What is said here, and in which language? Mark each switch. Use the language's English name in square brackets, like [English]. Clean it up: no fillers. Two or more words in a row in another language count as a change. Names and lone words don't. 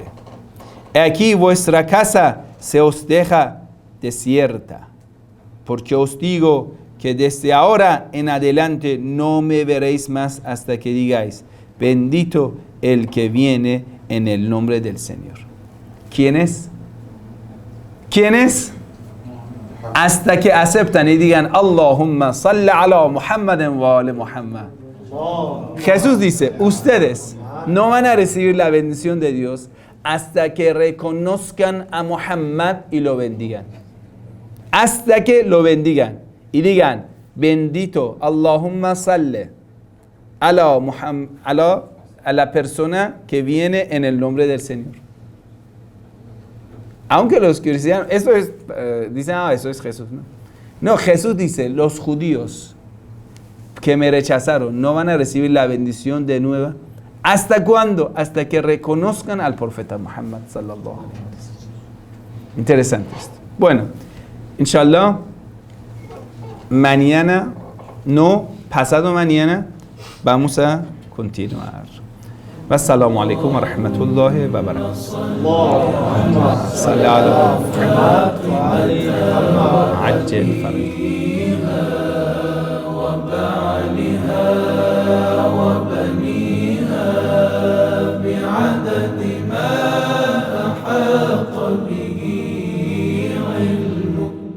[Spanish] He aquí vuestra casa se os deja desierta, porque os digo que desde ahora en adelante no me veréis más hasta que digáis, bendito el que viene en el nombre del Señor. ¿Quién es? ¿Quién es? Hasta que aceptan y digan, [Arabic] اللهم صل على محمد وآل محمد. [Spanish] Jesús dice, ustedes no van a recibir la bendición de Dios hasta que reconozcan a Muhammad y lo bendigan. Hasta que lo bendigan y digan, bendito, [Arabic] اللهم صل على محمد, [Spanish] a la persona que viene en el nombre del Señor. Aunque los cristianos, eso es, dicen, eso es Jesús. No, Jesús dice, los judíos que me rechazaron no van a recibir la bendición de nuevo. ¿Hasta cuándo? Hasta que reconozcan al profeta Muhammad [Arabic] صلى الله عليه وسلم. [Spanish] Interesante esto. Bueno, inshallah, mañana, no, pasado mañana, vamos a continuar. [Arabic] والسلام عليكم ورحمة الله وبركاته. صل على محمد عجل فرجها وبعلها وبنيها بعدد ما أحاط به علمه.